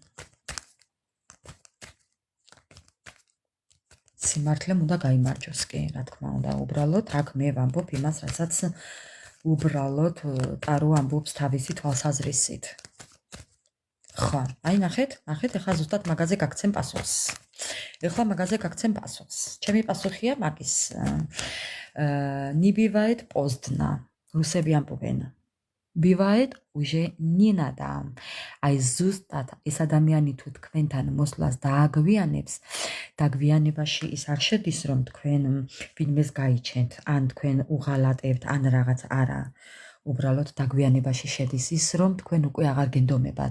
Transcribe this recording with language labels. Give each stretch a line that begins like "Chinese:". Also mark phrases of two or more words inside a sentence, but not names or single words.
Georgian: სიმართლემ უნდა გაიმარჯოს კი, რა თქმა უნდა, უბრალოდ აქ მე ვამბობ იმას, რასაც უბრალოდ ტარო ამბობს თავისი თვალსაზრისით. ხო, აი ნახეთ, ეხლა ზუსტად მაგაზე გაგცემ პასუხს. ჩემი პასუხია მაგის.
Russian: Не бывает поздно.
Georgian: რუსები ამბობენ.
Russian: Бывает уже не надо.
Georgian: აი ზუსტად ეს ადამიანი თუ თქვენთან მოსვლას დააგვიანებს, დაგვიანებაში ის არ შედის, რომ თქვენ ვინმეს გაიჩენთ, ან თქვენ უღალატებთ, ან რაღაც არა. უბრალოდ დაგვიანებაში შედის ის, რომ თქვენ უკვე აღარ გენდომებათ.